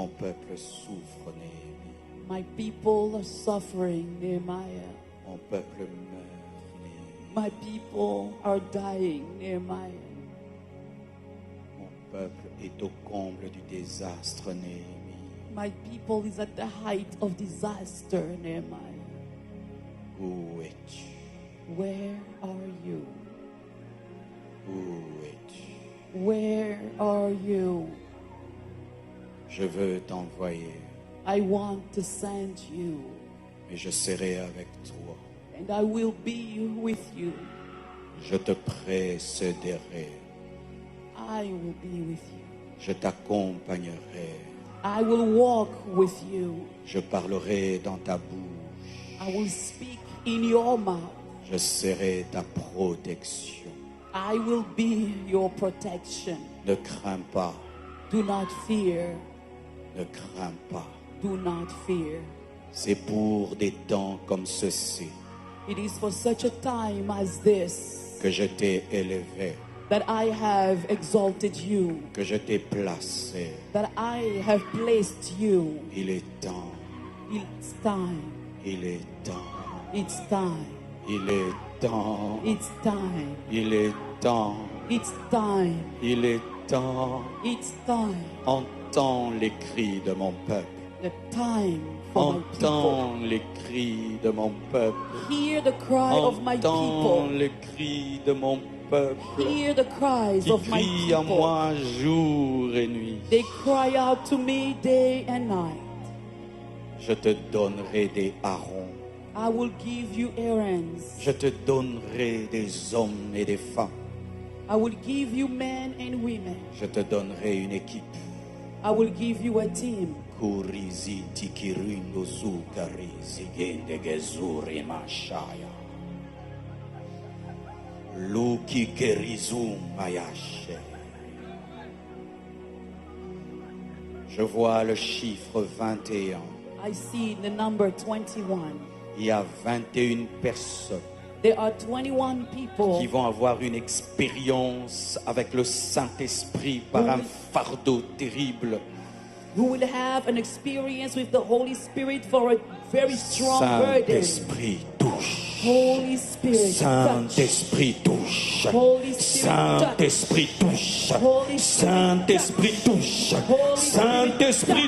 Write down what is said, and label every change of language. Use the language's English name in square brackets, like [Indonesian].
[French] Mon peuple souffre, Néhémie. [English] My people are suffering, Nehemiah. [French] Mon peuple meurt, Néhémie. [English] My people are dying, Nehemiah. [French] Mon peuple est au comble du désastre, Néhémie. [English] My people is at the height of disaster, Nehemiah. [French] Où es-tu? [English] Where are you? [French] Où es-tu? [English] Where are you? [French] Je veux t'envoyer, [English] I want to send you, [French] mais je serai avec toi. [English] and I will be with you. [French] Je te précéderai. [English] I will be with you. [French] Je t'accompagnerai. [English] I will walk with you. [French] Je parlerai dans ta bouche. [English] I will speak in your mouth. [French] Je serai ta protection. [English] I will be your protection. [French] Ne crains pas. [English] Do not fear. [French] Ne crains pas. [English] Do not fear. [French] C'est pour des temps comme ceci [English] It is for such a time as this [French] que je t'ai élevé, [English] that I have exalted you, [French] que je t'ai placé. [English] that I have placed you. [French] Il est temps. [English] It's time. [French] Il est temps. [English] It's time. [French] Il est temps. [English] It's time. [French] Il est temps. [English] It's time. [French] Il est temps. [English] It's time. [French] Entends les cris de mon peuple. [English] The time for my people. [French] Entends les cris de mon peuple. [English] Hear the cry of my [French] Entends [English] people. [French] les cris de mon peuple. [English] Hear the cries [French] Qui [English] of my people. [French] moi jour et nuit. [English] They cry out to me day and night. [French] Je te donnerai des harons. [English] I will give you errands. [French] Je te donnerai des hommes et des femmes. [English] I will give you men and women. [French] Je te donnerai une équipe. [English] I will give you a team. Kurizi tikirindo zukarizi gende gezuri mashaya. Luki kerizum mayashe. [French] Je vois le chiffre 21. [English] I see the number 21. [French] Il y a 21 personnes [English] There are 21 people [French] qui vont avoir une expérience avec le Saint-Esprit par un fardeau terrible. [English] who will have an experience with the Holy Spirit for a very strong burden. [French] Saint-Esprit touche. [English] Holy Spirit, touch. [French] Saint-Esprit touche. [English] Holy Spirit, [French] Saint-Esprit touche. [English] Holy Spirit, [French] Saint-Esprit touche. [English] Holy Spirit, [French] Saint-Esprit